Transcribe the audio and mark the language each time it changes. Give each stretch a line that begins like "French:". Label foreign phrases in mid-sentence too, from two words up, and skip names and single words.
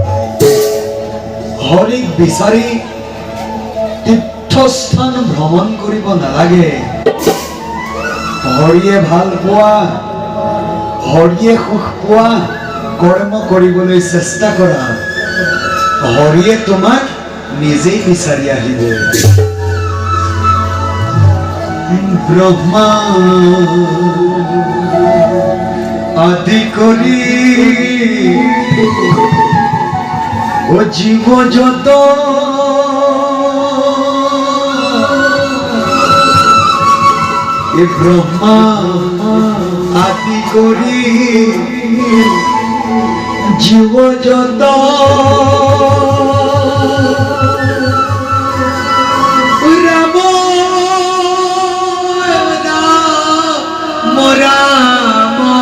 Assamese: হরিক বিচাৰি তীৰ্থস্থান ভ্ৰমণ কৰিব নালাগে হৰিয়ে ভাল পোৱা হৰিয়ে সুখ পোৱা কৰ্ম কৰিবলৈ চেষ্টা কৰা হৰিয়ে তোমাক নিজেই বিচাৰি আহিব ব্ৰহ্মা আদি কৰি ও জীৱ যত ব্রহ্মা আদি করি জীব যত রাম রাম